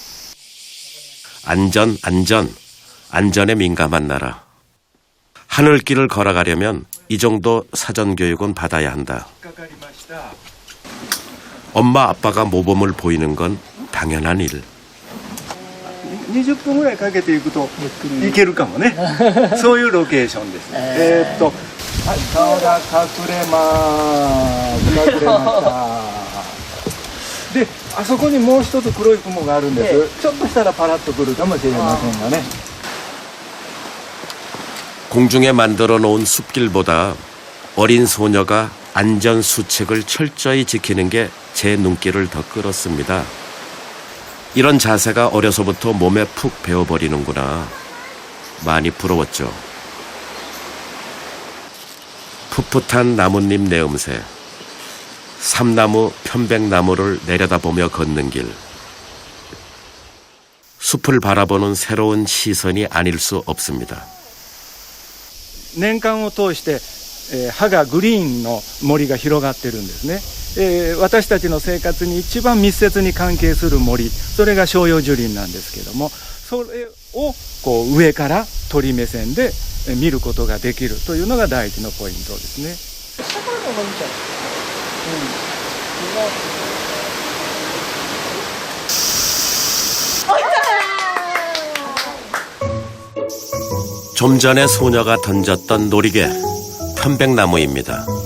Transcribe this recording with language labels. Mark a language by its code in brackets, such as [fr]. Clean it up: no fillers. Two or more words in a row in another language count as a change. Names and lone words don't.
[ko] 안전에 민감한 나라. 하늘길을 걸어가려면 이 정도 사전교육은 받아야 한다. 엄마 아빠가 모범을 보이는 건 당연한 일. [ja] 20 分ぐらいかけていくといけるかもね。そういうロケーションです。はい、顔が隠れます。隠れました。で、あそこにもう一つ黒い雲があるんです。ちょっとしたらパラッとくるかもしれませんがね。 [ko] 공중에 만들어 놓은 숲길보다 어린 소녀가 안전 수칙을 철저히 지키는 게 제 눈길을 더 끌었습니다. 이런 자세가 어려서부터 몸에 푹 배어버리는구나. 많이 부러웠죠. 풋풋한 나뭇잎 내음새, 삼나무, 편백나무를 내려다보며 걷는 길. 숲을 바라보는 새로운 시선이 아닐 수 없습니다. [ja] 年間を通して、葉がグリーンの森が広がってるんですね。私たちの生活に一番密接に関係する森、それが照葉樹林なんですけども、それをこう上から鳥目線で見ることができるというのが第一のポイントですね。 [ko] 좀 전에 소녀가 던졌던 놀이개, 편백나무입니다.